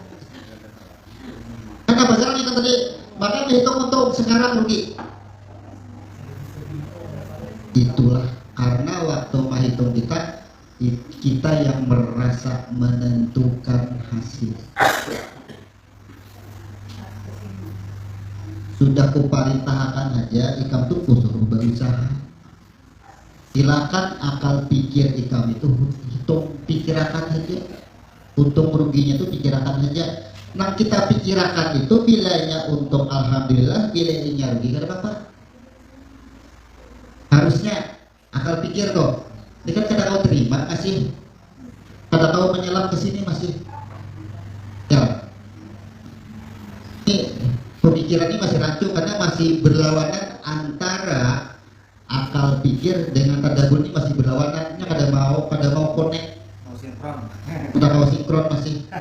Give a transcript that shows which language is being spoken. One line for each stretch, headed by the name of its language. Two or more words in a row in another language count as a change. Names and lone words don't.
Indonesian: Karena pagaran itu tadi bahkan dihitung untung, sekarang rugi. Itulah karena waktu menghitung kita yang merasa menentukan hasil.
Banjar: Sudah kuparintahkan aja ikam tuh suruh berusaha. Silakan akal pikir ikam itu hitung, pikirakan aja. Untung ruginya itu pikirakan aja. Nah kita pikirakan itu bilanya untung alhamdulillah, bilanya rugi kada apa-apa.
Indonesian: Harusnya akal pikir kok.
Banjar: Ini kan kada kau terima masih, kada kau menyelam ke sini masih. Ya.
Indonesian: Ini pemikiran ini masih rancu karena masih berlawanan antara akal pikir dengan tadabbur, ini masih berlawanan.
Banjar: Ini kada mau connect,
Indonesian: Mau sinkron.
Banjar: kada mau sinkron masih.